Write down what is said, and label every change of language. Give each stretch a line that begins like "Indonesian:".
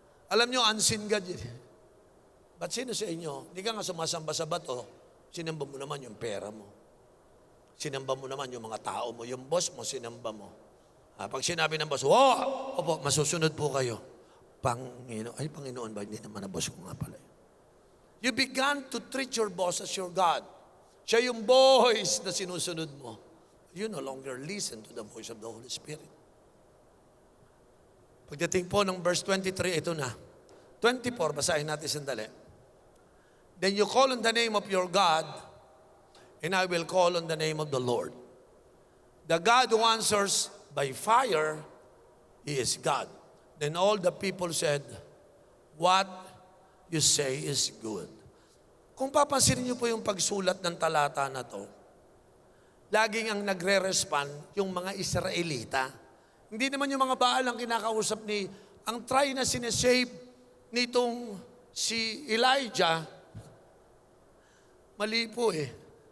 Filipino: Alam nyo, unseen God yun. Ba't sino sa inyo? Hindi ka nga sumasamba sa bato, sinamba mo naman yung pera mo. Sinamba mo naman yung mga tao mo, yung boss mo, sinamba mo. Pag sinabi ng boss, opo, masusunod po kayo. Panginoon ba? Hindi naman na boss ko nga pala.
English: You began to treat your boss as your God.
Filipino: Siya yung voice na sinusunod mo.
English: You no longer listen to the voice of the Holy Spirit.
Filipino: Pagdating po ng verse 23, ito na. 24, basahin natin sandali.
English: Then you call on the name of your God, and I will call on the name of the Lord. The God who answers by fire, He is God. Then all the people said, what you say is good.
Filipino: Kung papansinin niyo po yung pagsulat ng talata na to, laging ang nagre-respond yung mga Israelita. Hindi naman yung mga Baal ang kinakausap ang try na sinesave nitong si Elijah, mali po eh.